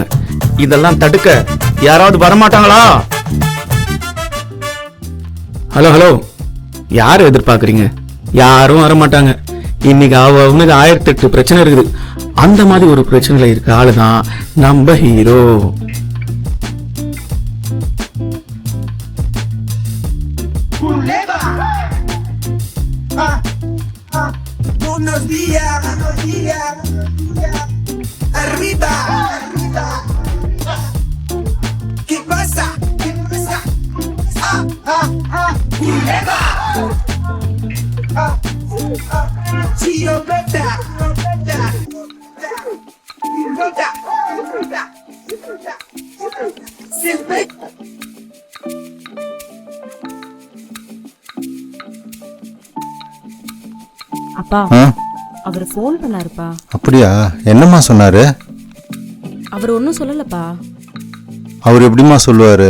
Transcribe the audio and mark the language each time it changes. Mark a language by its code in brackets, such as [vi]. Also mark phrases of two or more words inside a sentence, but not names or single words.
[ta] இதெல்லாம் தடுக்க யாராவது வரமாட்டாங்களா? ஹலோ ஹலோ, யாரு எதிர்பார்க்குறீங்க? யாரும் வரமாட்டாங்க. இன்னைக்கு அவனுக்கு 1008 பிரச்சனை இருக்குது. அந்த மாதிரி ஒரு பிரச்சனையில இருக்க ஆளுதான் நம்ம ஹீரோ. [es] Buenos días, arriba, ¿qué pasa? Culebra, Chio Beta, siempre. [ta] அப்பா அவர் ஃபோன் பண்ணாருப்பா. அப்படியா? என்னம்மா சொன்னாரு? அவர் ஒன்றும் சொல்லலப்பா. அவர் எப்படிம்மா சொல்லுவாரு?